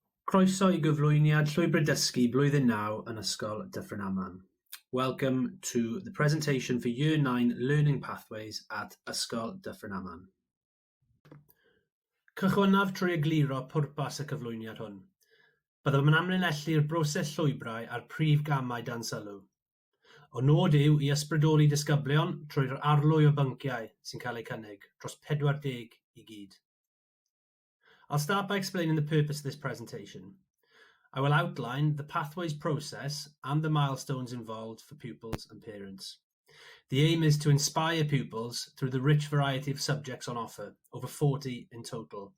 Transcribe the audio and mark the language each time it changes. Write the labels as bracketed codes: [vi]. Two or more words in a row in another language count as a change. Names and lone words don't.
[cy] Croeso I gyflwyniad llwybr dysgu blwyddyn 9 yn Ysgol Dyffryn Aman. [en] Welcome to the presentation for Year 9 Learning Pathways at Ysgol Dyffryn Aman. [cy] Cychwynnaf trwy egluro pwrpas y cyflwyniad hwn. Byddem yn amlinellu'r broses llwybrau a'r prif gamau dan sylw. O nod yw i ysbrydoli disgyblion trwy'r arlwy o bynciau sy'n cael eu cynnig dros 40 i gyd. [en] I'll start by explaining the purpose of this presentation. I will outline the pathways process and the milestones involved for pupils and parents. The aim is to inspire pupils through the rich variety of subjects on offer, over 40 in total.